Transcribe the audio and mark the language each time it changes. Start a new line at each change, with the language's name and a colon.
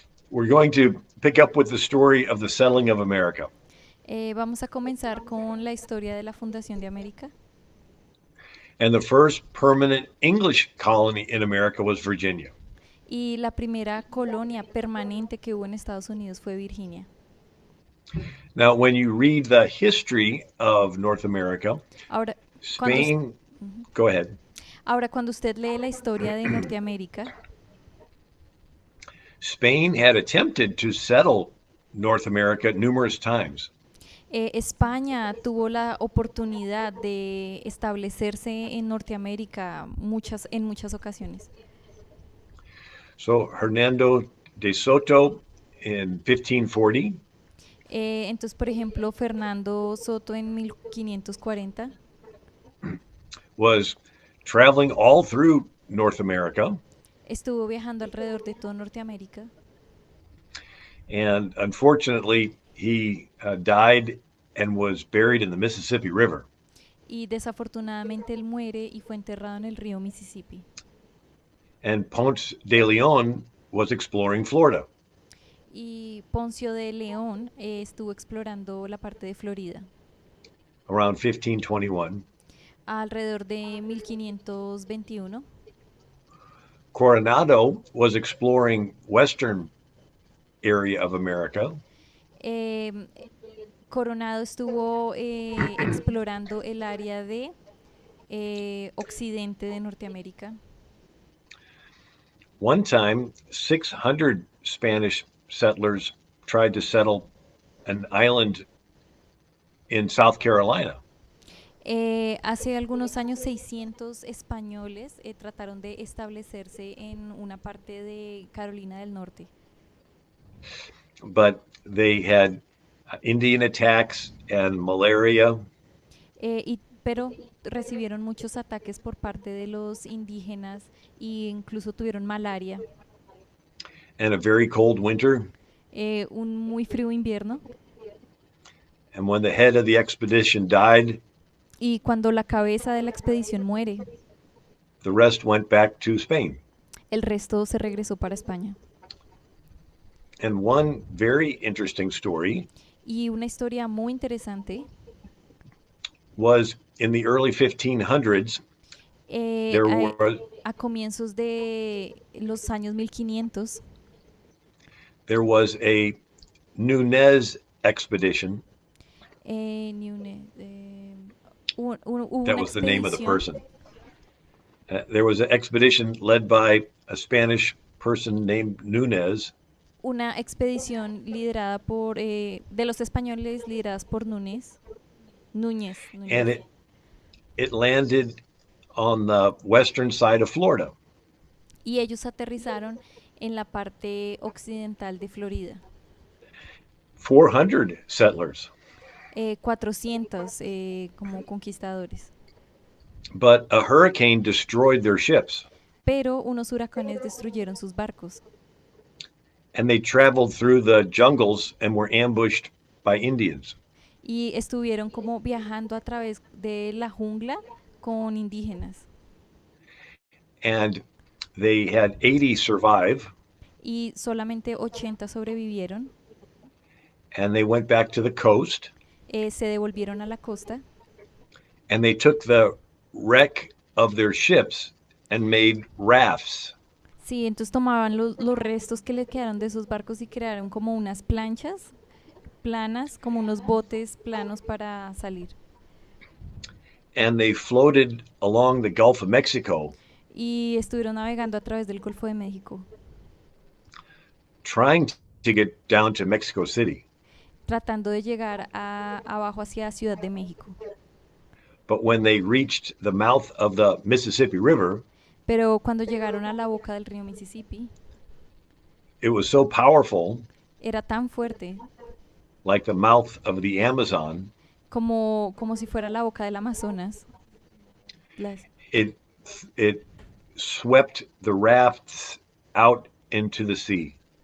English: We're going to pick up with the story of the settling of America.
Spanish: Vamos a comenzar con la historia de la fundación de América.
English: And the first permanent English colony in America was Virginia.
Spanish: Y la primera colonia permanente que hubo en Estados Unidos fue Virginia.
English: Now, when you read the history of North America,
Spanish: Ahora, cuando,
English: Spain, go ahead.
Spanish: ahora, cuando usted lee la historia de Norteamérica,
English: Spain had attempted to settle North America numerous times.
Spanish: España tuvo la oportunidad de establecerse en Norteamérica en muchas ocasiones.
English: So Hernando de Soto in 1540
Spanish: Entonces, por ejemplo, Fernando Soto en 1540
English: was traveling all through North America.
Spanish: estuvo viajando alrededor de toda Norteamérica.
English: And unfortunately, he died and was buried in the Mississippi River.
Spanish: Y desafortunadamente él muere y fue enterrado en el río Mississippi.
English: And Ponce de Leon was exploring Florida.
Spanish: Y Poncio de León estuvo explorando la parte de Florida.
English: Around 1521.
Spanish: Alrededor de 1521.
English: Coronado was exploring western area of America.
Spanish: Eh, Coronado estuvo explorando el área de occidente de Norteamérica.
English: One time, 600 Spanish settlers tried to settle an island in South Carolina.
Spanish: Hace algunos años 600 españoles trataron de establecerse en una parte de Carolina del Norte.
English: But they had Indian attacks and malaria.
Spanish: Pero recibieron muchos ataques por parte de los indígenas e incluso tuvieron malaria.
English: And a very cold winter.
Spanish: Un muy frío invierno.
English: And when the head of the expedition died,
Spanish: y cuando la cabeza de la expedición muere,
English: the rest went back to Spain.
Spanish: El resto se regresó para España.
English: And one very interesting story
Spanish: y una historia muy interesante
English: was in the early 1500s. There was
Spanish: a comienzos de los años 1500
English: there was a Nunez expedition.
Spanish: Nunez,
English: that was the name of the person. There was an expedition led by a Spanish person named Nunez.
Spanish: Una expedición liderada por de los españoles lideradas por Núñez.
English: And it landed on the western side of Florida.
Spanish: Y ellos aterrizaron en la parte occidental de Florida.
English: 400 settlers.
Spanish: 400 como conquistadores.
English: But a hurricane destroyed their ships.
Spanish: Pero unos huracanes destruyeron sus barcos.
English: And they traveled through the jungles and were ambushed by Indians.
Spanish: Y estuvieron como viajando a través de la jungla con indígenas.
English: And they had 80 survive.
Spanish: Y solamente 80 sobrevivieron.
English: And they went back to the coast.
Spanish: Se devolvieron a la costa.
English: And they took the wreck of their ships and made rafts.
Spanish: Sí, entonces tomaban los restos que le quedaron de esos barcos y crearon como unas planchas planas, como unos botes planos para salir.
English: And they floated along the Gulf of Mexico.
Spanish: Y estuvieron navegando a través del Golfo de México.
English: Trying to get down to Mexico City.
Spanish: Tratando de llegar abajo hacia Ciudad de México.
English: But when they reached the mouth of the Mississippi River,
Spanish: pero cuando llegaron a la boca del río Mississippi,
English: it was so powerful,
Spanish: era tan fuerte,
English: like the mouth of the Amazon,
Spanish: como si fuera la boca del Amazonas.
English: It swept the rafts out into the sea.